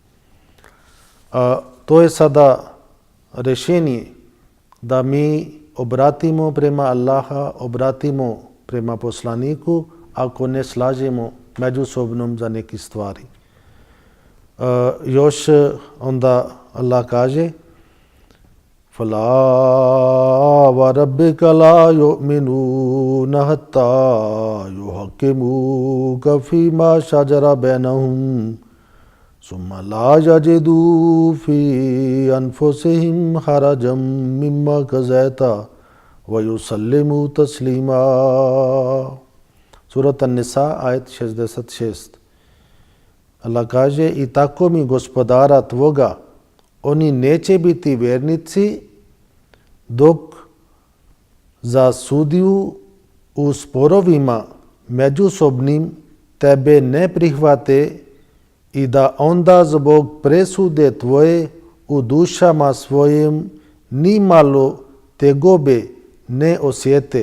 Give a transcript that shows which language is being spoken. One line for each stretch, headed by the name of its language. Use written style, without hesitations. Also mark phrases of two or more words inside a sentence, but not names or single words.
Bosnian: To je sada rješenje da mi obratimo prema Allaha, obratimo prema poslaniku ako ne slažemo međusobno za neke stvari. Još onda Allah kaže:
Arabic: فَلَا وَرَبِّكَ لَا يُؤْمِنُونَ حَتَّى يُحَكِّمُوكَ فِيمَا شَجَرَ بَيْنَهُمْ ثُمَّ لَا يَجِدُوا فِي أَنفُسِهِمْ حَرَجًا مِّمَّا قَضَيْتَ وَيُسَلِّمُوا تَسْلِيمًا.
Bosnian: Surat An-Nisa, ajet 66. Allah kaže: I tako mi gospodara tvoga, oni neće biti vjernici dok za sudiju u sporovima međusobnim tebe ne prihvate i da onda zbog presude tvoje u dušama svojim nimalo tegobe ne osjete.